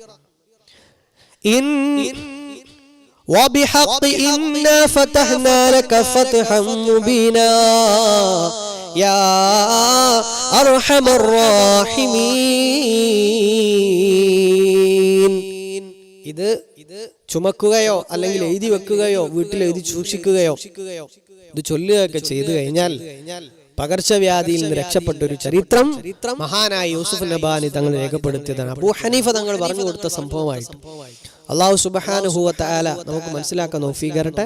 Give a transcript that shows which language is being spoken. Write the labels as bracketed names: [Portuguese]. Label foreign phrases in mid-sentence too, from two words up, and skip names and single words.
[Arabic] وبحق إنا فتحنا لك فتحا مبينا يا أرحم الراحمين. [Malayalam] ഇത് ചുമക്കുകയോ അല്ലെങ്കിൽ എഴുതി വെക്കുകയോ വീട്ടിൽ എഴുതി സൂക്ഷിക്കുകയോ ഇത് ചൊല്ലുകയൊക്കെ ചെയ്തു കഴിഞ്ഞാൽ പകർച്ചവ്യാധിയിൽ നിന്ന് രക്ഷപ്പെട്ട ഒരു ചരിത്രം മഹാനായ യൂസുഫ് നബാനി തങ്ങൾ രേഖപ്പെടുത്തിയതാണ്. അബൂ ഹനീഫ തങ്ങൾ പറഞ്ഞു കൊടുത്ത സംഭവമായിട്ട്. [Arabic] الله سبحانه وتعالى [Malayalam] നമുക്ക് മനസ്സിലാക്കാൻ തൗഫീഖ് തരട്ടെ.